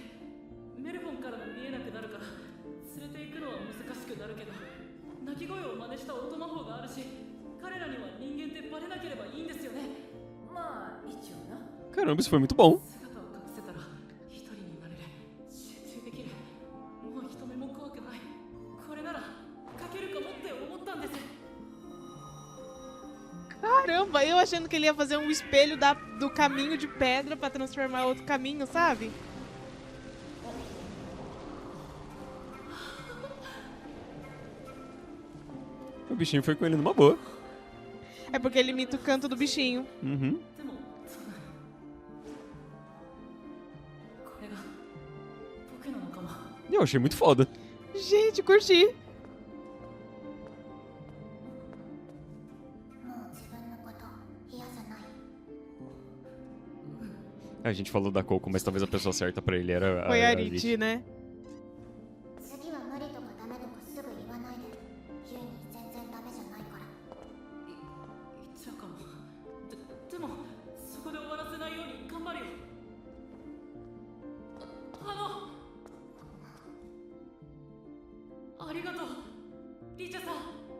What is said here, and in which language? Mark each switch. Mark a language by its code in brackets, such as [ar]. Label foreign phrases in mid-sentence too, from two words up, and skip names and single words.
[ja] メルフォンからも見えなくなるから連れて行くのは難しくなるけど鳴き声を真似した音魔法があるし彼らには人間ってバレなければいいんですよね。まあ一応な。 [pt] Caramba, isso foi muito bom. [ja] 姿を隠せたら一人になれる。集中できる。もう人目も怖くない。これなら描けるかもって思ったんです。 [pt] Caramba, eu achando que ele ia fazer um espelho do caminho de pedra pra transformar outro caminho, sabe? O bichinho foi com ele numa boa. É porque ele imita o canto do bichinho. Uhum. [ja] でもこれが僕の仲間。 [pt] E eu achei muito foda. Gente, curti. [ja] もう自分のこと嫌じゃない。 [pt] A gente falou da Coco, mas talvez a pessoa certa pra ele era Foi a Rich. Rich, né? [ja] 次は無理とかダメとかすぐ言わないで。ユイに全然ダメじゃないから。言っちゃうかも。でもそこで終わらせないように頑張るよ。ありがとうリチャさん。